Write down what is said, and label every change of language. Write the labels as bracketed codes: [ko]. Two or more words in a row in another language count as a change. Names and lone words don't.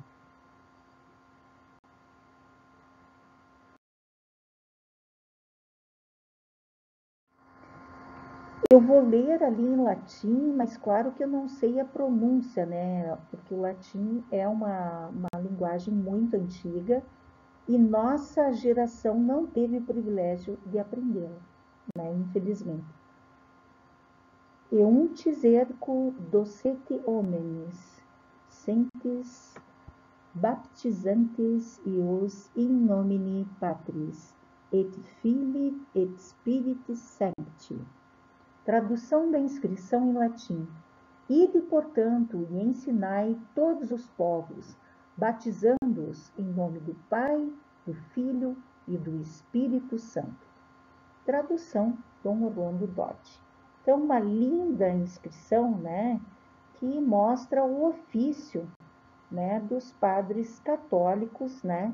[pt] Eu vou ler ali em latim, mas claro que eu não sei a pronúncia, né? Porque o latim é uma linguagem muito antiga e nossa geração não teve o privilégio de aprendê-la, né? Infelizmente. [la] Euntis ergo docete homines, sentes baptizantes ios in nomine Patris, et Filii et Spiritus Sancti. [pt] Tradução da inscrição em latim. Ide, portanto, e ensinai todos os povos, batizando-os em nome do Pai, do Filho e do Espírito Santo. Tradução Dom Orlando Dotti. Então, uma linda inscrição, né, que mostra o ofício, né, dos padres católicos, né?